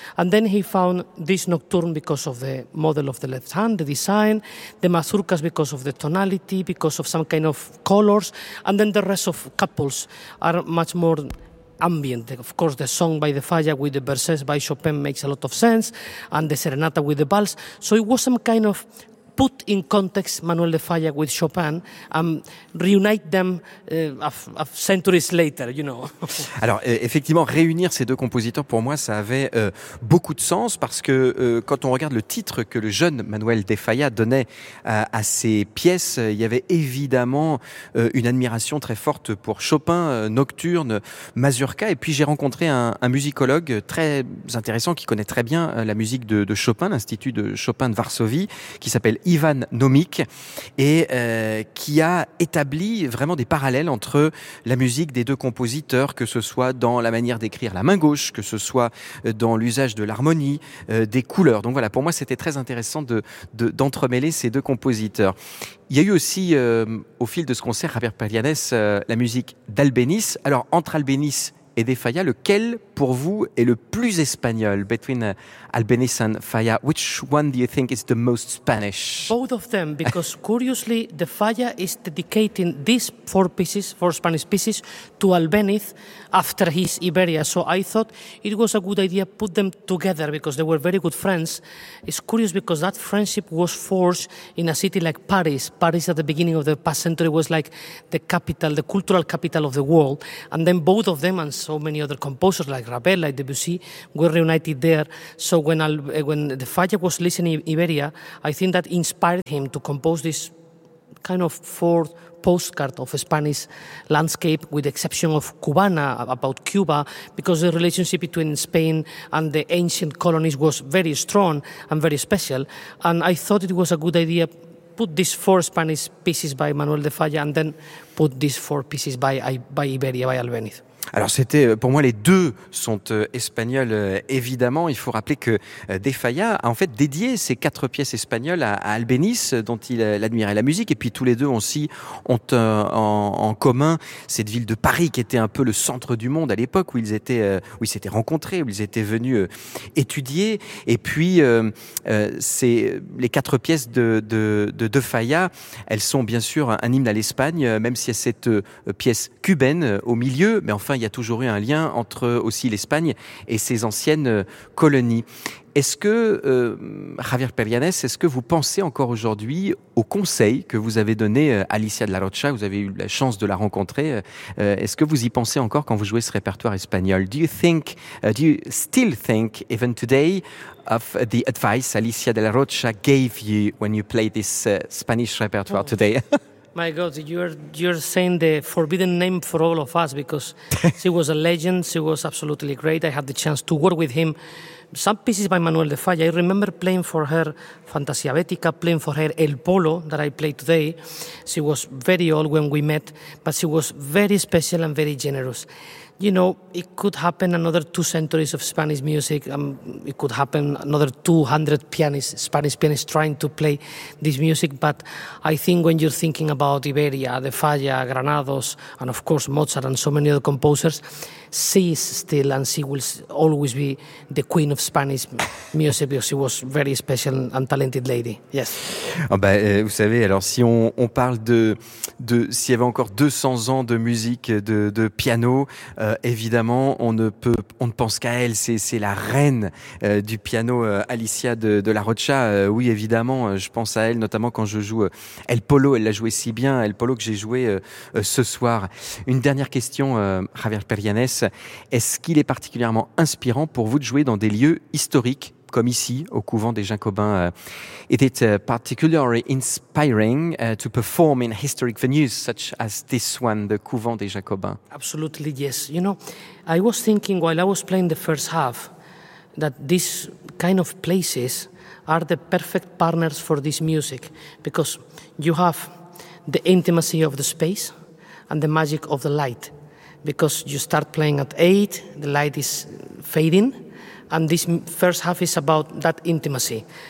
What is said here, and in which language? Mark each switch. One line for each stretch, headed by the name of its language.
English: And then he found this Nocturne because of the model of the left hand, the design, the Mazurkas because of the tonality, because of some kind of colors, and then the rest of couples are much more ambient. Of course, the song by the Falla with the verses by Chopin makes a lot of sense, and the serenata with the vals. So it was some kind of put in context Manuel de Falla with Chopin and reunite them centuries later, you know.
French: Alors, effectivement, réunir ces deux compositeurs, pour moi, ça avait beaucoup de sens parce que quand on regarde le titre que le jeune Manuel de Falla donnait à ses pièces, il y avait évidemment une admiration très forte pour Chopin, Nocturne, Mazurka. Et puis, j'ai rencontré un musicologue très intéressant qui connaît très bien la musique de Chopin, l'Institut de Chopin de Varsovie, qui s'appelle Ivan Nomic, et qui a établi vraiment des parallèles entre la musique des deux compositeurs, que ce soit dans la manière d'écrire la main gauche, que ce soit dans l'usage de l'harmonie, des couleurs. Donc voilà, pour moi c'était très intéressant d'entremêler ces deux compositeurs. Il y a eu aussi, au fil de ce concert, Javier Perianès, la musique d'Albéniz. Alors, entre Albéniz et de Faya, lequel pour vous est le plus espagnol?
English: Between Albéniz and Faya, which one do you think is the most Spanish? Both of them, because curiously, the Faya is dedicating these four pieces, four Spanish pieces, to Albéniz after his Iberia. So I thought it was a good idea to put them together because they were very good friends. It's curious because that friendship was forged in a city like Paris. Paris at the beginning of the past century was like the capital, the cultural capital of the world. And then both of them and so many other composers like Ravel, like Debussy, were reunited there. So when the Faya was listening in Iberia, I think that inspired him to compose this kind of fourth postcard of a Spanish landscape, with the exception of Cubana, about Cuba, because the relationship between Spain and the ancient colonies was very strong and very special. And I thought it was a good idea put these four Spanish pieces by Manuel de Falla and then put these four pieces by Iberia, by Albéniz.
French: Alors c'était, pour moi, les deux sont espagnols, évidemment. Il faut rappeler que de Falla a en fait dédié ses quatre pièces espagnoles à Albéniz, dont il admirait la musique. Et puis tous les deux aussi ont en commun cette ville de Paris qui était un peu le centre du monde à l'époque où ils s'étaient rencontrés, où ils étaient venus étudier. Et puis c'est les quatre pièces de Falla, elles sont bien sûr un hymne à l'Espagne, même s'il y a cette pièce cubaine au milieu, mais enfin, il y a toujours eu un lien entre aussi l'Espagne et ses anciennes colonies. Est-ce que, Javier Perianes, est-ce que vous pensez encore aujourd'hui au conseil que vous avez donné à Alicia de la Rocha? Vous avez eu la chance de la rencontrer. Est-ce que vous y pensez encore quand vous jouez ce répertoire espagnol?
English: Do you think, do you still think, even today, of the advice Alicia de la Rocha gave you when you play this Spanish repertoire today? My God, you're saying the forbidden name for all of us, because she was a legend. She was absolutely great. I had the chance to work with him. Some pieces by Manuel de Falla. I remember playing for her Fantasia Bética, playing for her El Polo that I play today. She was very old when we met, but she was very special and very generous. You know, it could happen another 2 centuries of Spanish music. It could happen another 200 pianists, Spanish pianists, trying to play this music. But I think when you're thinking about Iberia, de Falla, Granados, and of course Mozart and so many other composers, she is still and she will always be the queen of Spanish music because she was a very special and talented lady. Yes.
French: Oh ben, vous savez, alors si on parle de s'il y avait encore 200 ans de musique de piano, évidemment, on ne pense qu'à elle. C'est la reine du piano, Alicia de la Rocha. Oui, évidemment, je pense à elle, notamment quand je joue El Polo. Elle l'a joué si bien, El Polo, que j'ai joué ce soir. Une dernière question, Javier Perianes. Est-ce qu'il est particulièrement inspirant pour vous de jouer dans des lieux historiques, comme ici, au couvent des Jacobins?
English: Is it particularly inspiring to perform in historic venues such as this one, the couvent des Jacobins? Absolutely, yes. You know, I was thinking while I was playing the first half that these kind of places are the perfect partners for this music, because you have the intimacy of the space and the magic of the light, because you start playing at 8, the light is fading, and this first half is about that intimacy.